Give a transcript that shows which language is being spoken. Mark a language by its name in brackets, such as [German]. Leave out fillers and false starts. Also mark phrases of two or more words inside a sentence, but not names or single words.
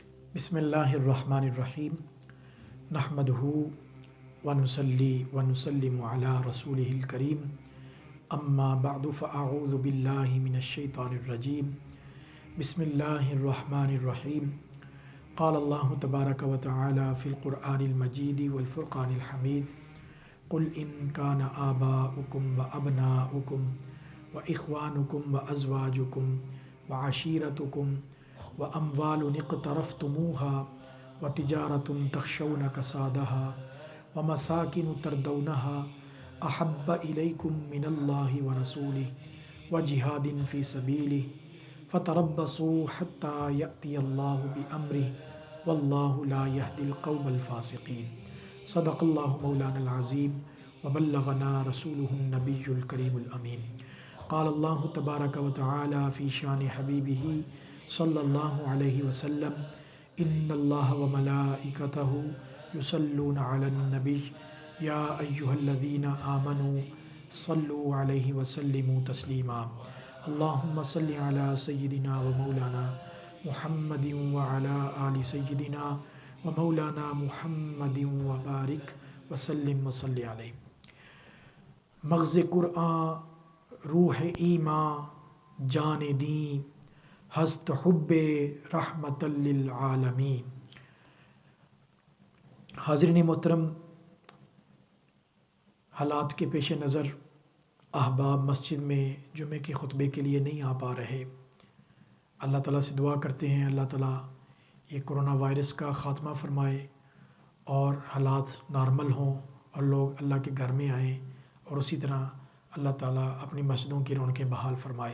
[Arabic] بسم الله الرحمن الرحيم نحمده ونصلي ونسلم على رسوله الكريم أما بعد فأعوذ بالله من الشيطان الرجيم بسم الله الرحمن الرحيم قال الله تبارك وتعالى في القرآن المجيد والفرقان الحميد قل إن كان آباؤكم وأبناؤكم وإخوانكم وأزواجكم وعشيرتكم وأموال اقترفتموها وتجارة تخشون كسادها ومساكن ترضونها أحب إليكم من الله ورسوله وجهاد في سبيله فتربصوا حتى يأتي الله بأمره والله لا يهدي القوم الفاسقين. صدق الله مولانا العظيم وبلغنا رسوله النبي الكريم الأمين. قال الله تبارك وتعالى في شأن حبيبه صلى الله عليه وسلم إن الله وملائكته يصلون على النبي يا أيها الذين آمنوا صلوا عليه وسلموا تسليما. اللهم صل على سيدنا ومولانا محمد وعلى آل سيدنا ومولانا محمد وبارك وسلم وصل عليه. [Persian] مغز قرآن روح ایمان جان دین هست حب رحمة للعالمین. [Urdu] حاضرین محترم، حالات کے پیش نظر احباب مسجد میں جمعے کے خطبے کے لیے نہیں آ پا رہے. اللہ تعالیٰ سے دعا کرتے ہیں اللہ تعالیٰ یہ کورونا وائرس کا خاتمہ فرمائے اور حالات نارمل ہوں اور لوگ اللہ کے گھر میں آئیں اور اسی طرح اللہ تعالیٰ اپنی مسجدوں کی رونقیں بحال فرمائے.